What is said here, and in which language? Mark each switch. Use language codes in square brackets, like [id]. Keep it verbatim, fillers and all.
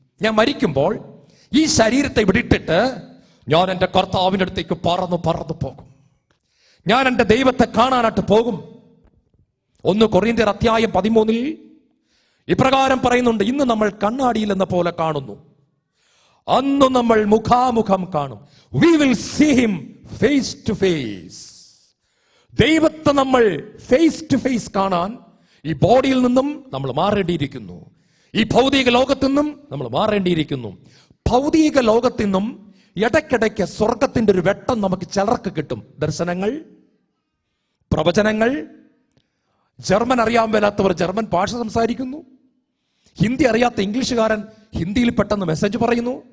[ml] ഞാൻ മരിക്കുമ്പോൾ ഈ ശരീരത്തെ വിട്ടിട്ട് ഞാൻ എൻ്റെ കർത്താവിൻ്റെ അടുത്തേക്ക് പറന്നു പറന്നു പോകും. ഞാൻ എൻ്റെ ദൈവത്തെ കാണാനായിട്ട് പോകും. ഒന്ന് കൊറിന്ത്യർ അധ്യായം പതിമൂന്നിൽ ഇപ്രകാരം പറയുന്നുണ്ട്, ഇന്ന് നമ്മൾ കണ്ണാടിയിൽ എന്ന പോലെ കാണുന്നു, അന്ന് നമ്മൾ മുഖാമുഖം കാണും. [en] We will see him face to face. [ml] ദൈവത്തെ നമ്മൾ [en] face to face [ml] കാണാൻ ഈ ബോഡിയിൽ നിന്നും നമ്മൾ മാറേണ്ടിയിരിക്കുന്നു. ഈ ഭൗതിക ലോകത്തു നിന്നും നമ്മൾ മാറേണ്ടിയിരിക്കുന്നു. ഭൗതിക ലോകത്തു നിന്നും ഇടയ്ക്കിടയ്ക്ക് സ്വർഗത്തിന്റെ ഒരു വെട്ടം നമുക്ക് ചിലർക്ക് കിട്ടും. ദർശനങ്ങൾ, പ്രവചനങ്ങൾ, ജർമ്മൻ അറിയാൻ മേലാത്തവർ ജർമ്മൻ ഭാഷ സംസാരിക്കുന്നു, ഹിന്ദി അറിയാത്ത ഇംഗ്ലീഷുകാരൻ ഹിന്ദിയിൽ പെട്ടെന്ന് മെസ്സേജ് പറയുന്നു.